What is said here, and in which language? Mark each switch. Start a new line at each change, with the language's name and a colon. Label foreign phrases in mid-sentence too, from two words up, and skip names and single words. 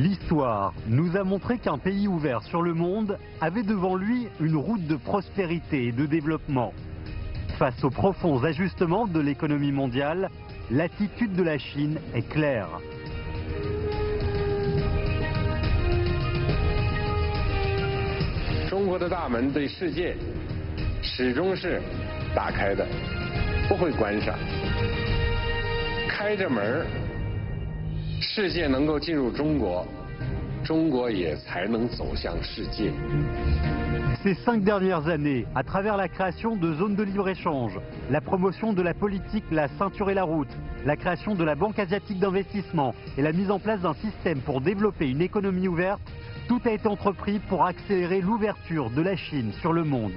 French: L'histoire nous a montré qu'un pays ouvert sur le monde avait devant lui une route de prospérité et de développement. Face aux profonds ajustements de l'économie mondiale, l'attitude de la Chine est claire.
Chinese: Chine 的大门对世界始终是打开的，不会关上。开着门，世界能够进入中国，中国也才能走向世界。
French: Ces 5 dernières années, à travers la création de zones de libre-échange, la promotion de la politique La Ceinture et la Route, la création de la Banque asiatique d'investissement et la mise en place d'un système pour développer une économie ouverte, tout a été entrepris pour accélérer l'ouverture de la Chine sur le monde.